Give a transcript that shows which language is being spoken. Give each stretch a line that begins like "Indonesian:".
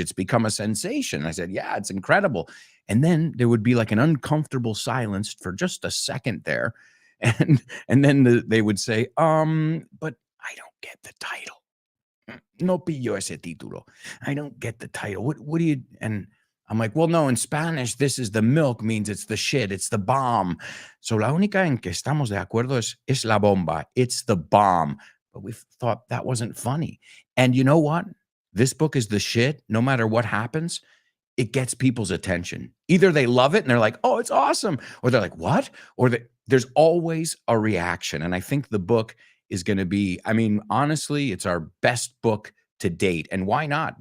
English: It's become a sensation. I said, yeah, it's incredible. And then there would be like an uncomfortable silence for just a second there. And then they would say, but I don't get the title.
Spanish: No pillo ese título.
English: I don't get the title. What do you, and I'm like, well, no, in Spanish, this is the milk means it's the shit. It's the bomb.
Spanish: So la única en que estamos de acuerdo es la bomba.
English: It's the bomb. But we thought that wasn't funny. And you know what? This book is the shit. No matter what happens, it gets people's attention. Either they love it and they're like, oh, it's awesome. Or they're like, what? Or there's always a reaction. And I think the book is going to be, honestly, it's our best book to date. And why not?